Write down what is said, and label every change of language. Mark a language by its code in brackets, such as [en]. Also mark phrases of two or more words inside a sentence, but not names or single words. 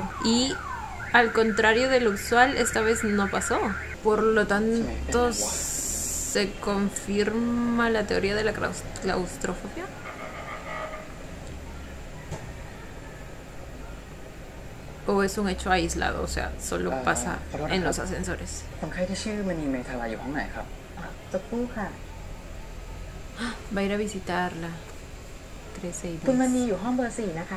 [es] Y al contrario de lo usual, esta vez no pasó. Por lo tanto, se confirma la teoría de la claustrofobia. ¿O es un hecho aislado? O sea, solo pasa en los ascensores. [th] คนไข้ที่ชื่อมณีเมธาลาอยู่ห้องไหนครับ สักครู่ค่ะ [es] Va a ir a visitarla. 13 y 10. [th] คุณมณีอยู่ห้องเบอร์ 4 นะคะ